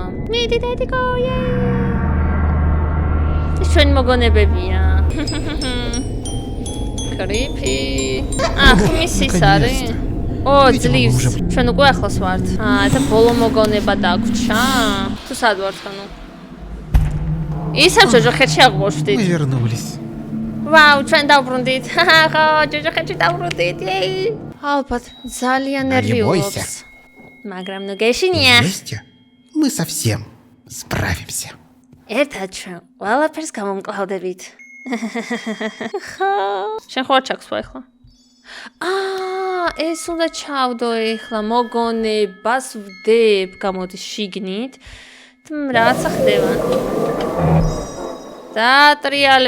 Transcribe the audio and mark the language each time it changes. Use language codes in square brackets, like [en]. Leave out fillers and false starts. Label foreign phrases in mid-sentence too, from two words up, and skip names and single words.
[ka] მიდი დედიკო, ეს ჩვენი მოგონებებია. კრიფი. ხმის ის არის? ძლივს. ჩვენ უკვე ახლოს ვართ. და ბოლო მოგონება დაგვრჩა. თუ სად ვართ ხანუ? ისევ ჯოჯოხეთში აღმოჩნდით. [ru] Мы вернулись. [ka] ვაუ, ჩვენ დავბრუნდით. ხო, ჯოჯოხეთში დავბრუნდით. ალბათ ძალიან ნერვიულობს. მაგრამ ნუ გეშინია. [ru] Вместе мы совсем справимся. [ka] ერთად ჩვენ ყველაფერს გამომკლავდებით. ხო. შენ ხო ჩაქსვა ახლა? ეს უნდა ჩავდო ახლა მოგონებას ვდებ, გამოდის შიგნით. რაცა ხდება? დაატრიალე.